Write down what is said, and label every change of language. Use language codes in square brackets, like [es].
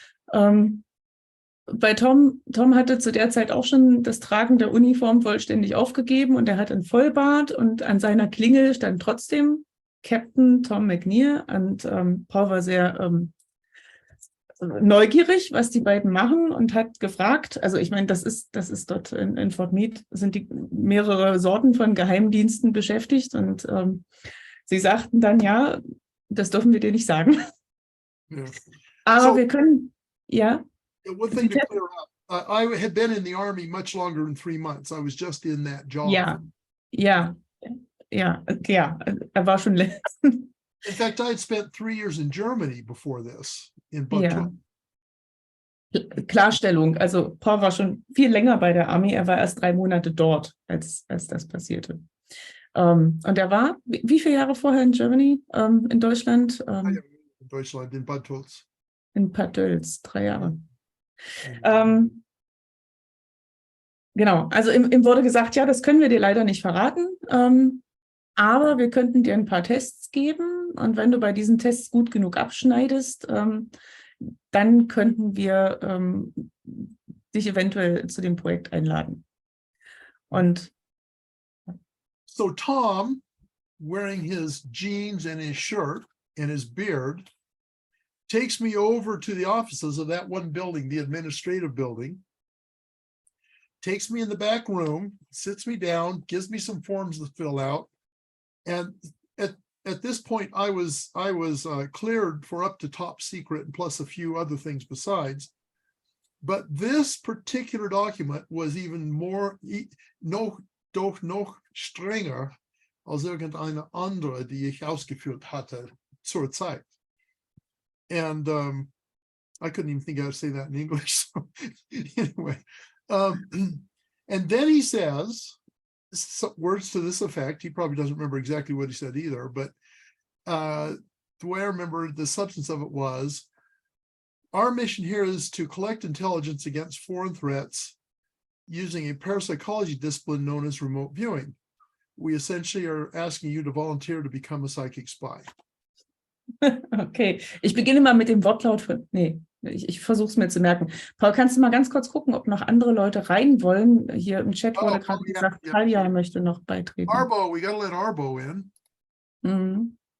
[de] Bei Tom hatte zu der Zeit auch schon das Tragen der Uniform vollständig aufgegeben und er hat einen Vollbart und an seiner Klingel stand trotzdem Captain Tom McNear und Paul war sehr neugierig, was die beiden machen und hat gefragt, also ich meine, das ist dort in Fort Meade, sind die mehrere Sorten von Geheimdiensten beschäftigt und sie sagten dann, ja, das dürfen wir dir nicht sagen. Yeah. Aber So- wir können, ja. [en] One thing to clear up, I had been in the Army much longer than 3 months. I was just in that job. [de] Ja, er war schon [en] In fact, I had spent 3 years in Germany before this, in Puthoff. [de] Klarstellung, also Paul war schon viel länger bei der Armee, er war erst 3 Monate dort, als das passierte. Und er war, wie viele Jahre vorher [en] in Germany, [de] in Deutschland? In Deutschland, in Puthoff. In Puthoff, 3 Jahre. Genau, also ihm wurde gesagt, ja, das können wir dir leider nicht verraten, aber wir könnten dir ein paar Tests geben und wenn du bei diesen Tests gut genug abschneidest, dann könnten wir dich eventuell zu dem Projekt einladen. Und [en] So Tom, wearing his jeans and his shirt and his beard, takes me over to the offices of that one building, the administrative building, takes me in the back room, sits me down, gives me some forms to fill out. And at this point, I was cleared for up to top secret and plus a few other things besides. But this particular document was even more, [de] doch noch strenger als irgendeine andere, die ich ausgeführt hatte zur Zeit. [en] And I couldn't even think how to say that in English. So anyway, and then he says words to this effect. He probably doesn't remember exactly what he said either, but the way I remember the substance of it was, our mission here is to collect intelligence against foreign threats using a parapsychology discipline known as remote viewing. We essentially are asking you to volunteer to become a psychic spy. [de] okay, ich beginne mal mit dem Wortlaut von, ich versuche es mir zu merken. Paul, kannst du mal ganz kurz gucken, ob noch andere Leute rein wollen? Hier im Chat wurde gerade gesagt, Talia möchte noch beitreten. [en] Arbo, we gotta let Arbo in. Mhm.